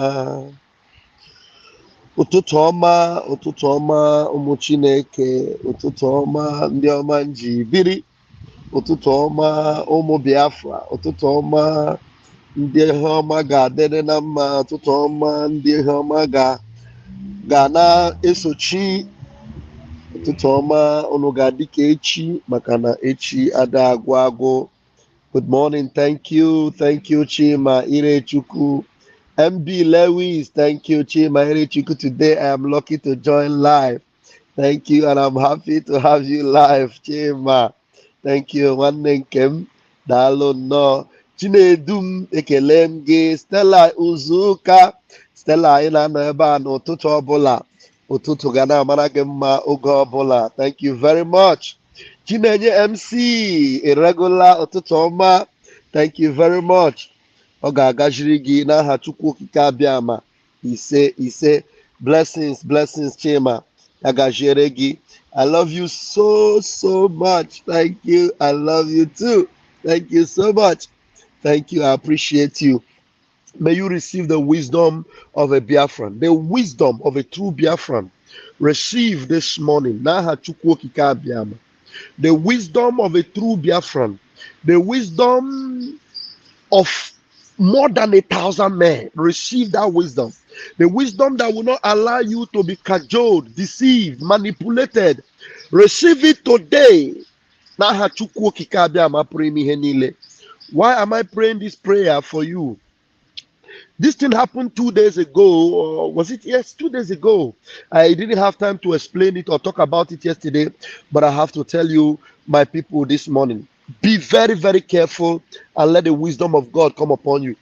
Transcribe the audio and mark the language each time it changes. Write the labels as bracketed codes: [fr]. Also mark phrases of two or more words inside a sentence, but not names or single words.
[ig] Ụtụtụ ọma ụmụ Chineke, ụtụtụ ọma ndị ọma nji biri, ụtụtụ ọma ụmụ Biafra, ụtụtụ ọma ndị ihe ọma ga-adịrị na mma, ụtụtụ ọma ndị ihe ọma ga na-esochi, ụtụtụ ọma unu ga-adị ka echi maka na echi ada agwụ agwụ. [en] Good morning, thank you Chima Irechukwu. MB Lewis, thank you Chima Irechukwu. Today I am lucky to join live. Thank you, and I'm happy to have you live, Chima. Thank you, [ig] nwanne nkem. Daalụ nnọọ. Chinedum ekele m gị. Stella Uzuka. Stella, anyị na-anọ ebe a n'ụtụtụ ọbụla. Ụtụtụ ga na-amara gị mma oge ọbụla. [en] Thank you very much. [ig] Chinenye MC, irregular, ụtụtụ ọma. [en] Thank you very much. [ig] Ọ ga-agajiri gị n'aha Chukwu okike abịama. Ise. Blessings Chima. Agajiere gị. [en] I love you so much. Thank you. I love you too. Thank you so much. Thank you. I appreciate you. May you receive the wisdom of a Biafran, the wisdom of a true Biafran. Receive this morning. [ig] N'aha Chukwu okike abịama. [en] The wisdom of a true Biafran. The wisdom of more than 1,000 men. Receive that wisdom. The wisdom that will not allow you to be cajoled, deceived, manipulated. Receive it today. [ig] N'aha Chukwu okike abịama pụrụ ime ihe niile. [en] Why am I praying this prayer for you? This thing happened 2 days ago, or was it? Yes, 2 days ago. I didn't have time to explain it or talk about it yesterday, but I have to tell you, my people, this morning. Be very, very careful and let the wisdom of God come upon you.